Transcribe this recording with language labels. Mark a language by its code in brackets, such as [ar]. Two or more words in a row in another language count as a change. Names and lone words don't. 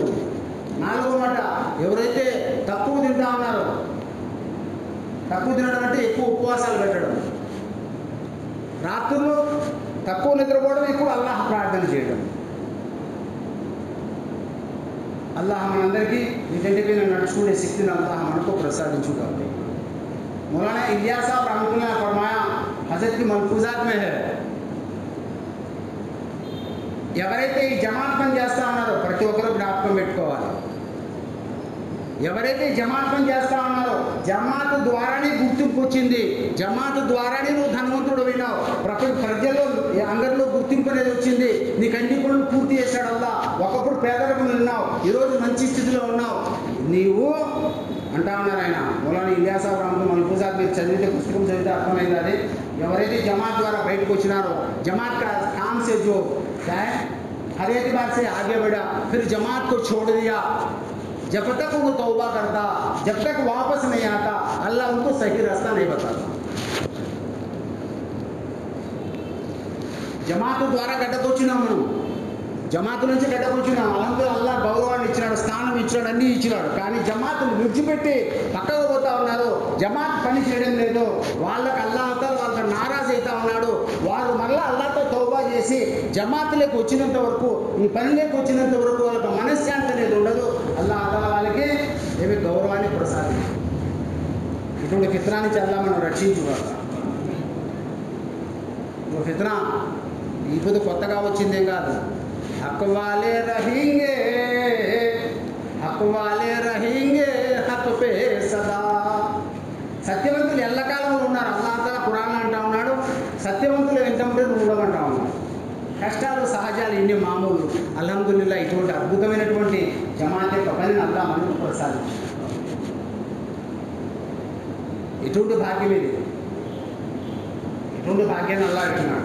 [te] నాలుగో మాట, ఎవరైతే తక్కువ తింటా ఉన్నారో, తక్కువ తినడం అంటే ఎక్కువ ఉపవాసాలు పెట్టడం, రాత్రులు తక్కువ నిద్రపోవడం, ఎక్కువ అల్లాహ్ ప్రార్థన చేయడం. అల్లాహ్ మనందరికీ వీటన్నిటిపై నడుచుకునే శక్తిని అల్లాహ్ మనకు ప్రసాదించుగాక. [ur] مولانا الیاس صاحب رحمۃ اللہ نے فرمایا، حضرت کی ملفوظات میں ہے, [te] ఎవరైతే ఈ జమాత్ పని చేస్తూ ఉన్నారో ప్రతి ఒక్కరూ జ్ఞాపకం పెట్టుకోవాలి. ఎవరైతే జమాత్ పని చేస్తూ ఉన్నారో జమాత్ ద్వారానే గుర్తింపు వచ్చింది, జమాత్ ద్వారానే నువ్వు ధనవంతుడు విన్నావు, ప్రజల్లో అందరిలో గుర్తింపు అనేది వచ్చింది, నీకు అన్ని పనులు పూర్తి చేశాడు అల్లా. ఒకప్పుడు పేదరికం ఉన్నావు, ఈరోజు మంచి స్థితిలో ఉన్నావు. నీవు అంటా ఉన్నారు ఆయన మౌలానా ఇలియాస్ సాహబ్ [ur] رحمۃ اللہ ملفوظات [te] మీరు చదివితే పుస్తకం చదివితే అర్థమైంది. అది ఎవరైతే జమాత్ ద్వారా బయటకు వచ్చినారో, జమాత్ [ur] کا کام سے جو ہے ہر اعتبار سے آگے بڑھا، پھر جماعت کو چھوڑ دیا، جب تک وہ توبہ کرتا، جب تک واپس نہیں آتا، اللہ ان کو صحیح راستہ نہیں بتاتا. [te] జమాత్ ద్వారా గడ్డకొచ్చినాం మనం, జమాత్ నుంచి గడ్డకొచ్చినాం, అల్హమ్దులిల్లాహ్ అల్లాహ్ గౌరవాన్ని ఇచ్చినాడు, స్థానం ఇచ్చినాడు, అన్నీ ఇచ్చినాడు. కానీ జమాత్ను విడిచిపెట్టి పక్కకు పోతా ఉన్నారు, జమాత్ పని చేయడం లేదు, వాళ్ళకి అల్లాహ్ వాళ్ళకి నారాజ్ అవుతా ఉన్నాడు. వారు మళ్ళీ అల్లాహ్తో తౌబా చేసి జమాత్లోకి వచ్చినంత వరకు, ఈ పనిలోకి వచ్చినంత వరకు వాళ్ళకి మనశ్శాంతి అనేది ఉండదు. అల్లాహ్ వాళ్ళకి ఏమి గౌరవాన్ని ప్రసాదించారు. ఇటువంటి ఫిత్నా నుంచి అల్లాహ్ మనం రక్షించుకోవాలి. ఫిత్నా ఇప్పుడు కొత్తగా వచ్చిందేం కాదు. [ur] حق والے رہیں گے، حق والے رہیں گے، حق پہ سدا. [te] సత్యవంతులు ఎల్లకాలంలో ఉన్నారు. అల్లాహ్ తఆలా ఖురాన్ అంటా ఉన్నాడు, సత్యవంతులు వెంటబడి ఉండమంటా ఉన్నాడు. కష్టాలు సహజాలు, ఇన్ని మామూలు. అల్హమ్దులిల్లాహ్ ఇటువంటి అద్భుతమైనటువంటి జమాత్ యొక్క పనిని అల్లాహ్ మనకు ప్రసాదించాడు. ఇటువంటి భాగ్యం ఇది, ఇటువంటి భాగ్యాన్ని అల్లాహ్ ఇస్తున్నాడు.